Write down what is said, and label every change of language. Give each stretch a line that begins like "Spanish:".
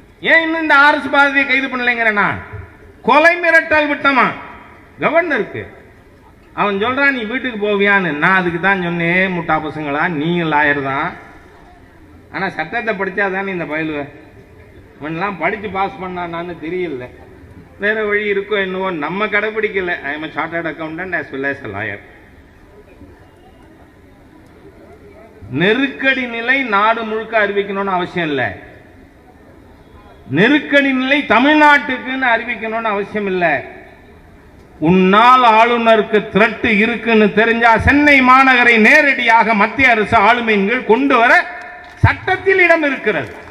Tamil: ஏன் இன்னும் இந்த ஆர்எஸ் பாரதியை கைது பண்ணலைங்கிறனா? கொலை மிரட்டல் விட்டமா கவர்னருக்கு. அவன் சொல்றான் நீ வீட்டுக்கு போவியான்னு. நான் அதுக்கு தான் சொன்னேன், முட்டா பசங்களா, நீங்க லாயர் தான், ஆனா சட்டத்தை படிச்சாதானே இந்த பயிலுவ. இவன்லாம் படிச்சு பாஸ் பண்ணான்னு தெரியல, வேற வழி இருக்கோ என்னவோ, நம்ம கடைபிடிக்கல.
English: I am chartered accountant as well as a lawyer.
Tamil: நெருக்கடி நிலை நாடு முழுக்க அறிவிக்கணும்னு அவசியம் இல்லை. நெருக்கடி நிலை தமிழ்நாட்டுக்குன்னு அறிவிக்கணும்னு அவசியம் இல்லை. உன்னால் ஆளுநருக்கு த்ரெட் இருக்குன்னு தெரிஞ்சா சென்னை மாநகரை நேரடியாக மத்திய அரசு ஆளுமையின் கீழ் கொண்டு வர சட்டத்தில் இடம் இருக்கிறது.